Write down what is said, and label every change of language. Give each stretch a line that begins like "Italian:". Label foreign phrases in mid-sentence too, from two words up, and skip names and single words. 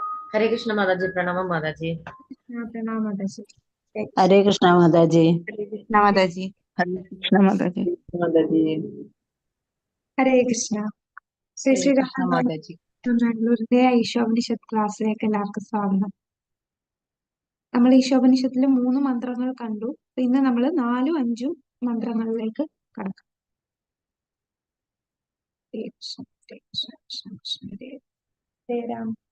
Hindi: हरे कृष्ण माता जी। प्रणाम माता जी। हाँ, प्रणाम माता जी। जय कृष्ण। हरे कृष्णा माता जी। हरे कृष्ण माता जी। हरे कृष्णा माता जी। माता जी।
Malayalam: ഹരേ കൃഷ്ണ. ശ്രീ
Hindi: हरे
Malayalam: ശ്രീ
Hindi: कृष्णा
Malayalam: രാമ
Hindi: माता जी।
Malayalam: ബാംഗ്ലൂരിന്റെ ഈശോപനിഷത്ത് ക്ലാസ്സിലേക്ക് എല്ലാവർക്കും സ്വാഗതം. നമ്മൾ ഈശോപനിഷത്തിലെ 3 മന്ത്രങ്ങൾ കണ്ടു. ഇന്ന് നമ്മൾ 4ഉം 5ഉം മന്ത്രങ്ങളിലേക്ക് കടക്കാം. ഹരേ കൃഷ്ണ, ഹരേ കൃഷ്ണ, കൃഷ്ണ കൃഷ്ണ, ഹരേ ഹരേ രാം.